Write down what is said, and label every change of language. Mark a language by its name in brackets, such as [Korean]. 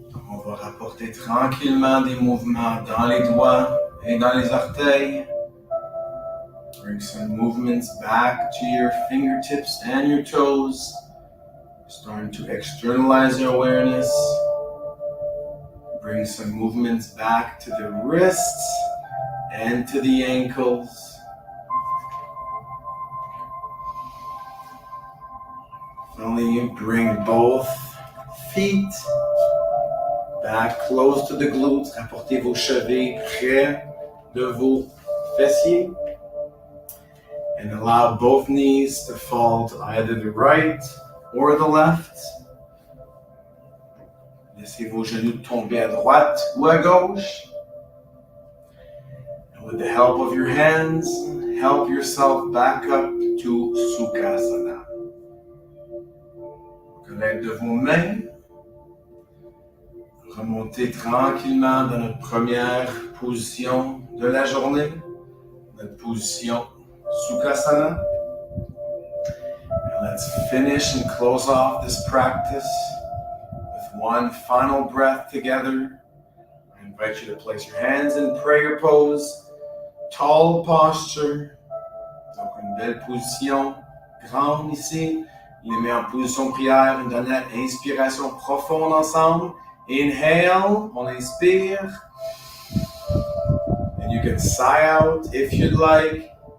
[French] On va rapporter tranquillement des mouvements dans les doigts et dans les orteils. [English] Bring some movements back to your fingertips and your toes. Starting to externalize your awareness. Bring some movements back to the wrists and to the ankles. Finally, you bring both feet back close to the glutes. [French] Rapportez vos chevilles près de vos fessiers. [English] And allow both knees to fall to either the right or the left. [French] Laissez vos genoux tomber à droite ou à gauche. [English] And with the help of your hands, help yourself back up to Sukhasana. [French] À l'aide de vos mains, remontez tranquillement dans notre première position de la journée, notre position Sukhasana. [English] And let's finish and close off this practice with one final breath together. I invite you to place your hands in prayer pose, tall posture. [French] Donc une belle position, grande ici. Les mains en position prière, une dernière inspiration profonde ensemble. [English] Inhale, [French] on inspire. [English] And you can sigh out if you'd like.